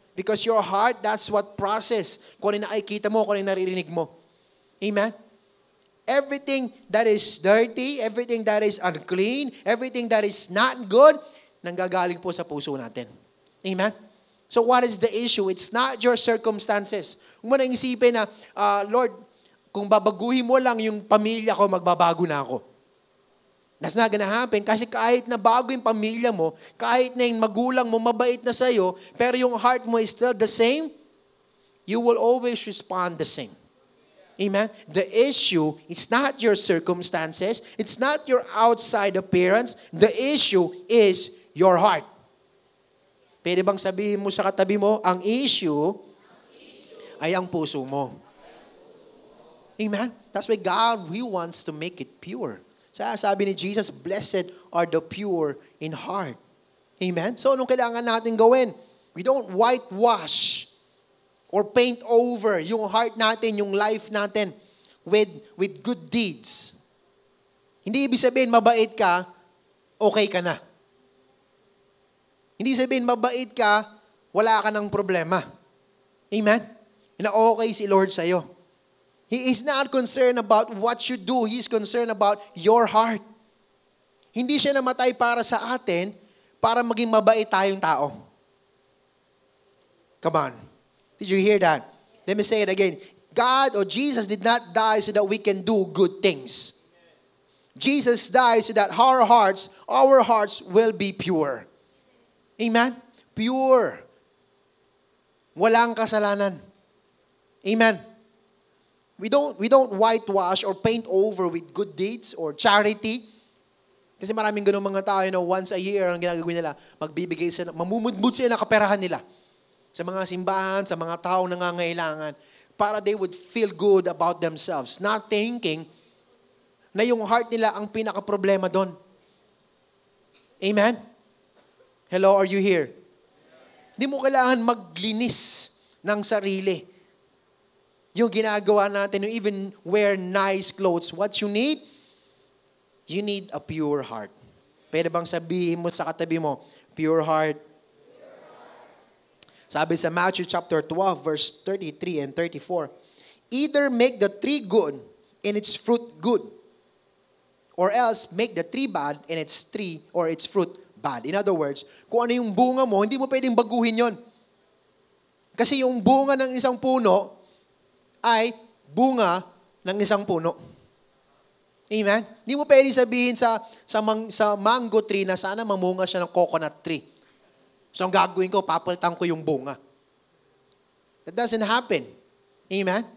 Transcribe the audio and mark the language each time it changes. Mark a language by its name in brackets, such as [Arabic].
[English] Because your heart, that's what process. [Filipino] Kung ano nakikita mo, kung ano naririnig mo. Amen? [English] everything that is dirty, everything that is unclean, everything that is not good, [Filipino] nanggagaling po sa puso natin. [English] Amen? So what is the issue? It's not your circumstances. [Filipino] Huwag mo nang isipin na, Lord, kung babaguhin mo lang yung pamilya ko, magbabago na ako. [English] That's not gonna happen [Filipino] kasi kahit na bago yung pamilya mo, kahit na yung magulang mo mabait na sa'yo, pero yung heart mo [English] is still the same, you will always respond the same. [Filipino] Amen? [English] The issue is not your circumstances. It's not your outside appearance. The issue is your heart. [Filipino] Pwede bang sabihin mo sa katabi mo, ang issue ay ang puso mo. [English] Amen? That's why God, He wants to make it pure. [Filipino] Sabi ni Jesus, [English] blessed are the pure in heart. Amen? [Filipino] So, anong kailangan natin gawin? [English] We don't whitewash or paint over [Filipino] yung heart natin, yung life natin [English] with good deeds. [Filipino] Hindi ibig sabihin, mabait ka, okay ka na. Hindi sabihin, mabait ka, wala ka ng problema. Amen? Na okay si Lord sa'yo. [English] He is not concerned about what you do. He is concerned about your heart. [Filipino] Hindi siya namatay para sa atin, para maging mabait tayong tao. [English] Come on. Did you hear that? Let me say it again. God or Jesus did not die so that we can do good things. Jesus died so that our hearts will be pure. [Filipino] Amen? Pure. Walang kasalanan. Amen? [English] We don't whitewash or paint over with good deeds or charity. [Filipino] Kasi maraming ganun mga tao, once a year, ang ginagawin nila, magbibigay sila, mamumudmud sila ng kaperahan nila sa mga simbahan, sa mga tao nangangailangan, para [English] they would feel good about themselves, [Filipino] not thinking na yung heart nila ang pinaka-problema doon. Amen? [English] Hello, are you here? [Filipino] Hindi mo kailangan maglinis ng sarili. Yung ginagawa natin, [English] yung even wear nice clothes, what you need a pure heart. [Filipino] Pwede bang sabihin mo sa katabi mo, pure heart? Sabi sa [English] Matthew chapter 12, verse 33 and 34, either make the tree good and its fruit good, or else make the tree bad and its fruit bad. [Filipino] In other words, kung ano yung bunga mo, hindi mo pwedeng baguhin yon. Kasi yung bunga ng isang puno ay bunga ng isang puno. Amen? Hindi mo pwedeng sabihin sa mango tree na sana mamunga siya ng coconut tree. So ang gagawin ko, papalitan ko yung bunga. [English] That doesn't happen. [Filipino] Amen?